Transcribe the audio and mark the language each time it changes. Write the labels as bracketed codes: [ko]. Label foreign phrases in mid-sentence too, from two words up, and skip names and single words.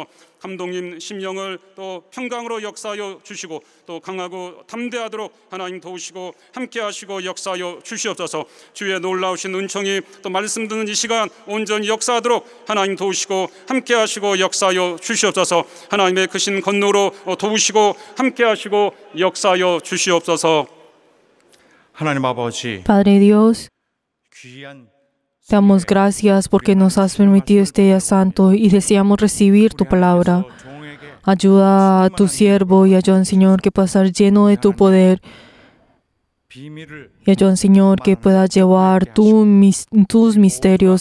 [ko] 감독님 심령을 또 평강으로 역사하여 주시고 또 강하고 담대하도록 하나님 도우시고 함께하시고 역사하여 주시옵소서. 주의 놀라우신 은총이 또 말씀 듣는 이 시간 온전히 역사하도록 하나님 도우시고 함께하시고 역사하여 주시옵소서. 하나님의 크신 권능으로 도우시고 함께하시고 역사하여 주시옵소서. 하나님 아버지, [es] Padre Dios, [ko] 귀한 [es] te damos gracias porque nos has permitido este día santo y deseamos recibir tu palabra. [ko] 종에게 [es] Ayuda a tu siervo y ayuda, Señor, que pueda estar lleno de tu poder. [ko] 비밀을 [es] Y ayuda, Señor, que pueda llevar tus misterios.